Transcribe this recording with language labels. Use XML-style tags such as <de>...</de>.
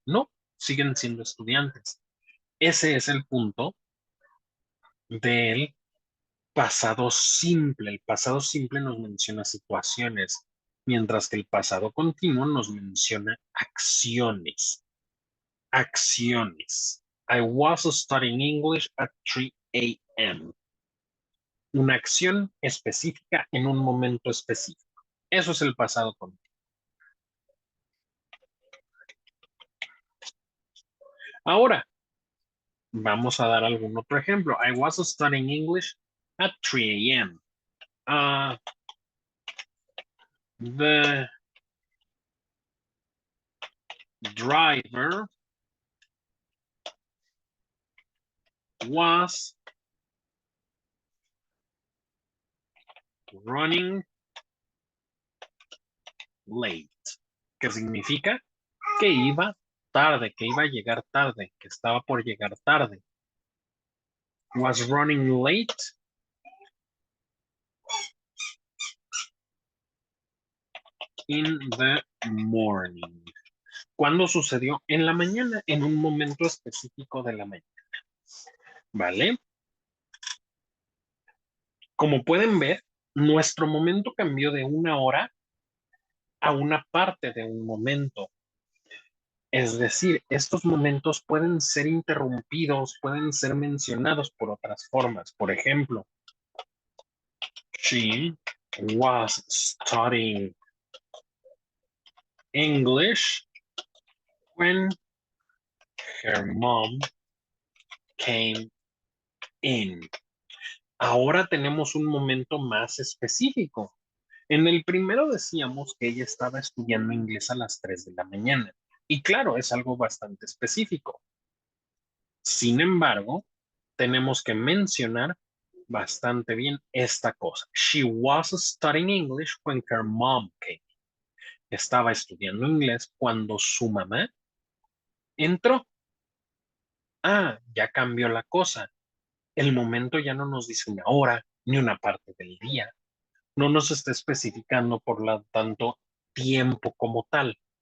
<es>No, siguen siendo estudiantes. Ese es el punto del pasado simple. El pasado simple nos menciona situaciones, mientras que el pasado continuo nos menciona acciones. Acciones.</es> <en>I was studying English at 3 a.m.</en> <es>Una acción específica en un momento específico. Eso es el pasado continuo. Ahora, vamos a dar algún otro ejemplo.</es> <en>I was studying English at 3 a.m. The driver was running late.</en> <es>¿Qué significa? Que iba tarde, que iba a llegar tarde, que estaba por llegar tarde.</es> <en>Was running late. In the morning.</en> <es>¿Cuándo sucedió? En la mañana, en un momento específico de la mañana. ¿Vale? Como pueden ver, nuestro momento cambió de una hora a una parte de un momento. Es decir, estos momentos pueden ser interrumpidos, pueden ser mencionados por otras formas. Por ejemplo,</es> <en>she was studying English when her mom came in.</en> <es>Ahora tenemos un momento más específico. En el primero decíamos que ella estaba estudiando inglés a las 3 de la mañana. Y claro, es algo bastante específico. Sin embargo, tenemos que mencionar bastante bien esta cosa.</es> <en>She was studying English when her mom came.</en> <es>Estaba estudiando inglés cuando su mamá entró. Ah, ya cambió la cosa. El momento ya no nos dice una hora ni una parte del día. No nos está especificando, por lo tanto, tiempo como tal.</es>